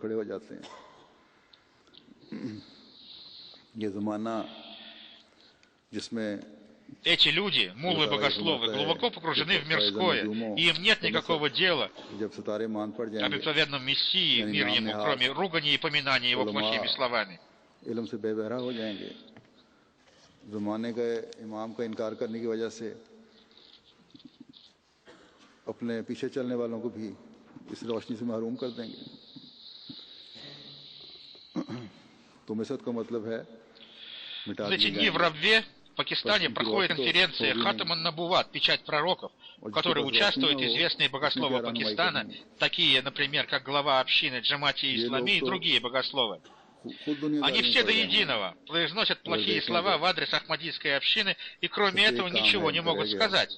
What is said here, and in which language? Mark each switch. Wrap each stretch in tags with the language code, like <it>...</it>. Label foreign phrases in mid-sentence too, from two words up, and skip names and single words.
<ru>Эти люди, муллы-богословы, глубоко погружены в мирское, и им нет никакого дела об обыкновенном Мессии, мир ему, кроме ругани и поминания его плохими словами.</ru> <ur>اپنے پیچھے چلنے والوں کو بھی اس روشنی سے محروم کر دیں گے. تو مسد کا مطلب ہے مٹا دیے جائیں گے.</ur> <ru>в Рабве, в Пакистане, проходит конференция Хатам ан-Набуват, печать пророков, в которой участвуют известные богословы Пакистана, такие, например, как глава общины Джамати Ислами и другие богословы. Они все до единого произносят плохие слова в адрес Ахмадийской общины и кроме этого ничего не могут сказать.</ru>